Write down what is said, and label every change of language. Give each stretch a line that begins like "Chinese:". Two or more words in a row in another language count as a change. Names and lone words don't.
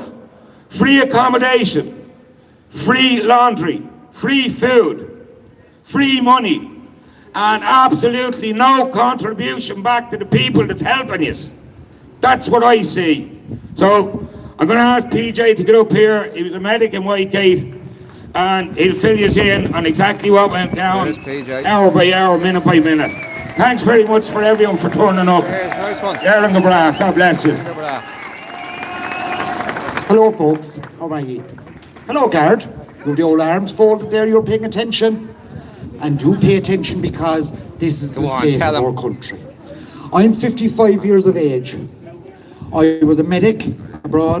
English: Free accommodation, free laundry, free food, free money, and absolutely no contribution back to the people that's helping you. That's what I see. So I'm going to ask PJ to get up here. He was a medic in Whitegate, and he'll fill you in on exactly what went down, hour by hour, minute by minute. Thanks very much for everyone for turning up. Nice one.
Irish: Éireann go bragh.
English: God bless you. Hello folks, how are you? Hello guard, with the old arms folded there, you're paying attention. And do pay attention because this is the state of our country. I'm 55 years of age. I was a medic abroad.